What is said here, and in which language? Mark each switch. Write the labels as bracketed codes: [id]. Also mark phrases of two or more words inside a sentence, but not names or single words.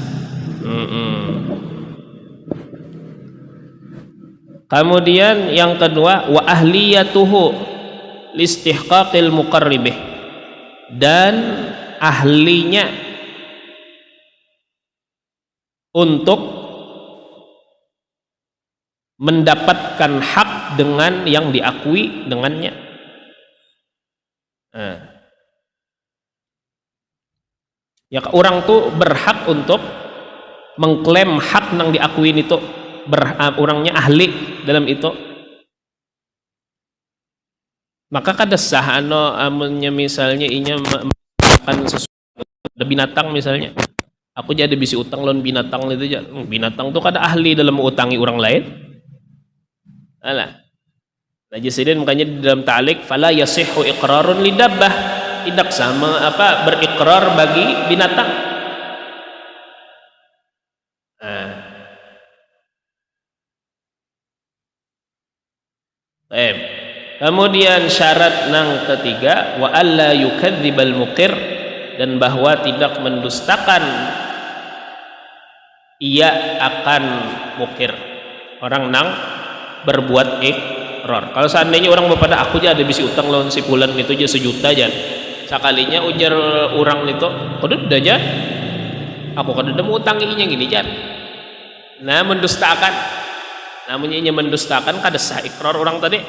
[id] Kemudian yang kedua, [ar] wa ahliyatuhu listihqaqil muqarribih, [id] dan ahlinya untuk mendapatkan hak dengan yang diakui dengannya. Ya orang tuh berhak untuk mengklaim hak yang diakuin itu, orangnya ahli dalam itu. [bjn] Maka kada sah amunnya misalnya inya makan sesuatu binatang misalnya. Aku jadi bisi utang lawan binatang itu aja. Binatang tuh kada ahli dalam mengutangi orang lain. [id] Alah. Najisiden makanya di dalam ta'liq [ar] fala yasihhu iqrarun lidabbah, [id] tidak sama berikrar bagi binatang. Kemudian syarat yang ketiga, [ar] wa alla yukadzibal muqir, [id] dan bahwa tidak mendustakan ia akan mukir, orang nang berbuat ikrar. [bjn] Kalau seandainya orang pada aku aja ada bisi utang lawan si fulan itu aja 1 juta aja, sekalinya ujar orang itu udah aja aku kada mau utanginya gini aja, nah mendustakan, namanya ini mendustakan kada sah ikrar orang tadi.